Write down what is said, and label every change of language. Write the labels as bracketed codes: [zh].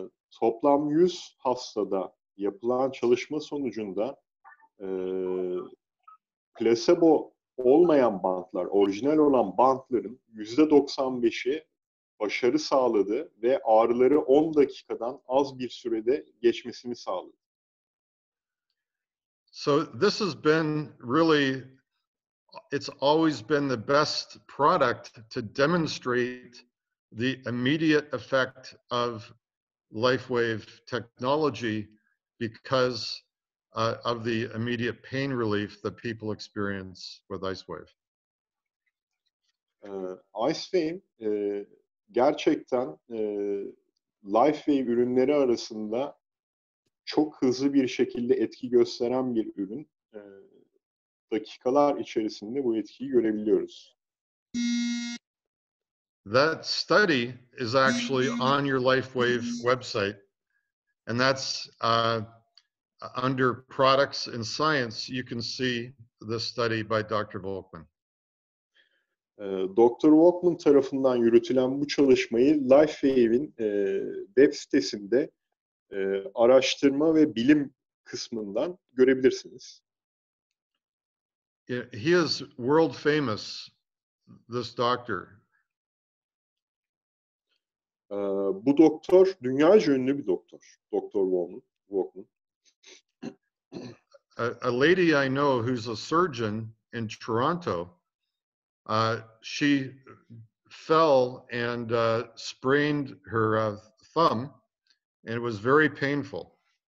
[tr] Toplam 100 hastada yapılan çalışma sonucunda plasebo olmayan bantlar, orijinal olan bantların %95'i başarı sağladı ve ağrıları 10 dakikadan az bir sürede geçmesini sağladı. [en] So this has been really, it's always been the best product to demonstrate the immediate effect of LifeWave technology because of the immediate pain relief that people experience with LifeWave. [tr] LifeWave gerçekten LifeWave ürünleri arasında çok hızlı bir şekilde etki gösteren bir ürün. Dakikalar içerisinde bu etkiyi görebiliyoruz. [en] That study is actually on your LifeWave website, and that's under products and science. You can see the study by Dr. Volkmann. Dr. [tr] Volkmann tarafından yürütülen bu çalışmayı LifeWave'in web sitesinde araştırma ve bilim kısmından görebilirsiniz. [en] He is world famous, this doctor. [tr] Bu doktor dünyaca ünlü bir doktor. [en] Dr. Volkmann. A lady I know who's a surgeon in Toronto, she fell and sprained her thumb, and it was very painful.